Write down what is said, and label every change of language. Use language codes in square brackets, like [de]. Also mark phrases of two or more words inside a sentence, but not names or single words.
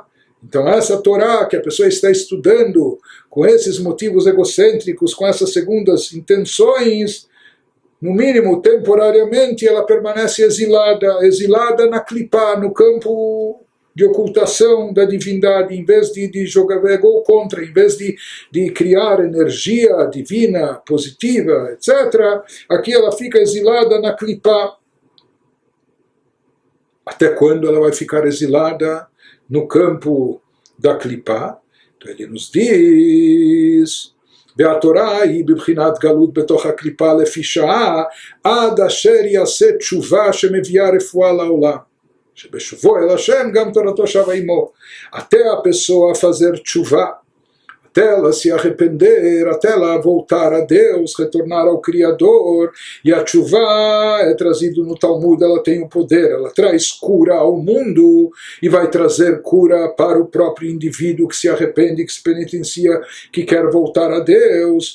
[pt] Então essa Torá que a pessoa está estudando com esses motivos egocêntricos, com essas segundas intenções, no mínimo temporariamente ela permanece exilada na Klipá, no campo de ocultação da divindade, em vez de jogar ego contra, em vez de criar energia divina, positiva, etc., aqui ela fica exilada na Klipá. Até quando ela vai ficar exilada no campo da Klipá? Então ele nos diz: [he] והתורה היא בבחינת גלות בתוך הקליפה לפי שעה, עד אשר יעשה תשובה שמביאה רפואה לעולם. שבשובו אל השם גם תורתו שבה עמו. [pt] Até a pessoa fazer tshuva, até ela se arrepender, até ela voltar a Deus, retornar ao Criador. E a tshuva é trazido no Talmud, ela tem o poder, ela traz cura ao mundo e vai trazer cura para o próprio indivíduo que se arrepende, que se penitencia, que quer voltar a Deus.